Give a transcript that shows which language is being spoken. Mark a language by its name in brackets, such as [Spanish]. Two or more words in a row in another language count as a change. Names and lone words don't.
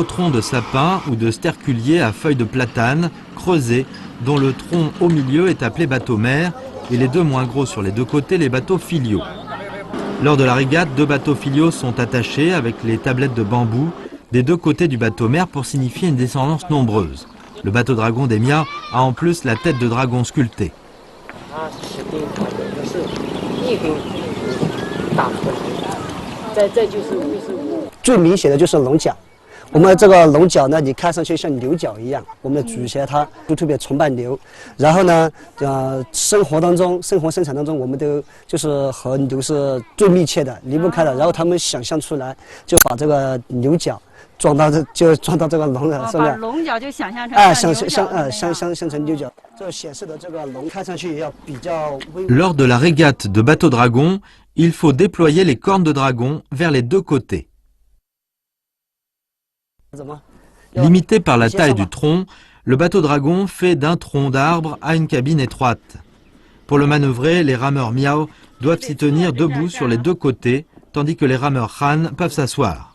[French] troncs de sapin ou de sterculiers à feuilles de platane creusés, dont le tronc au milieu est appelé bateau mère et les 2 moins gros sur les 2 côtés les bateaux filiaux. Lors de la régate, 2 bateaux filiaux sont attachés avec les tablettes de bambou des 2 côtés du bateau mère pour signifier une descendance nombreuse. Le bateau dragon des Miao a en plus la tête de dragon sculptée. [Chinese] 最明显的就是龙角，我们这个龙角呢，你看上去像牛角一样。我们的祖先他都特别崇拜牛，然后呢，生活生产当中，我们都就是和牛是最密切的，离不开的。然后他们想象出来，就把这个牛角装到这个龙的上面，把龙角就想象成像成牛角，这显示的这个龙看上去也要比较威武。 [French] Lors de la régate de bateau dragon, il faut déployer les cornes de dragon vers les 2 côtés. Limité par la taille du tronc, le bateau dragon fait d'un tronc d'arbre à une cabine étroite. Pour le manœuvrer, les rameurs Miao doivent s'y tenir debout sur les 2 côtés, tandis que les rameurs Han peuvent s'asseoir.